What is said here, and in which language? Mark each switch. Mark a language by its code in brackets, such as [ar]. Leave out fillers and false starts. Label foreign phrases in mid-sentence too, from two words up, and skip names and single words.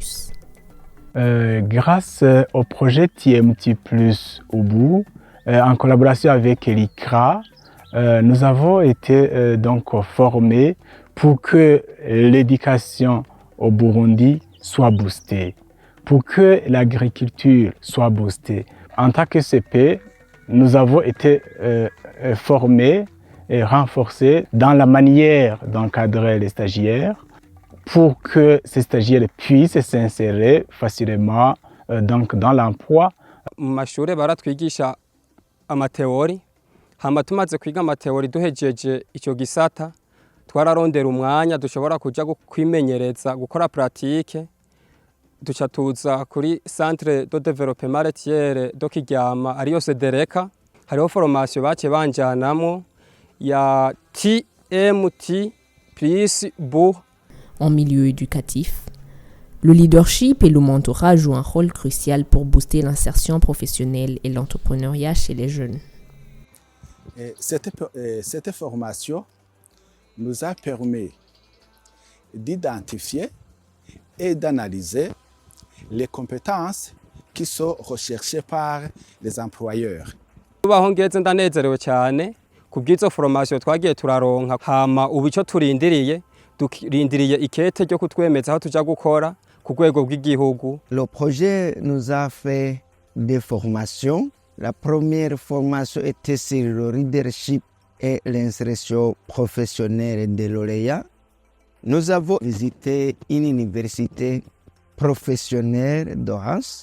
[fr] Grâce au projet TMT+, en collaboration avec l'ICRA, nous avons été donc formés pour que l'éducation au Burundi soit boostée, pour que l'agriculture soit boostée. En tant que CP, nous avons été formés et renforcés dans la manière d'encadrer les stagiaires pour que ces stagiaires puissent s'insérer facilement donc dans l'emploi. [rn] Mu mashure baratwigisha amateori, hama tumaze kwiga amateori duhejeje ico gisata twararondera umwanya dushobora kuja kwimenyereza gukora pratique. Duca tuza kuri Centre de Développement Laitier do Kiryama ariyo Sedereka, hariho formation bace banjanamo ya TMT plus BU. [fr] En milieu éducatif, le leadership et le mentorat jouent un rôle crucial pour booster l'insertion professionnelle et l'entrepreneuriat chez les jeunes. Cette formation nous a permis d'identifier et d'analyser les compétences qui sont recherchées par les employeurs. [rn] Tubaho ngeze ndanezerewe cyane kubw'izo formation twagiye turaronka hama ubu ico turindiriye ikete ryo kutwemeza aho tuja gukora ku rwego rw'igihugu. [fr] Le projet nous a fait des formations. La première formation était sur le leadership et l'insertion professionnelle des lauréats. Nous avons visité une université professionnelle de Reims.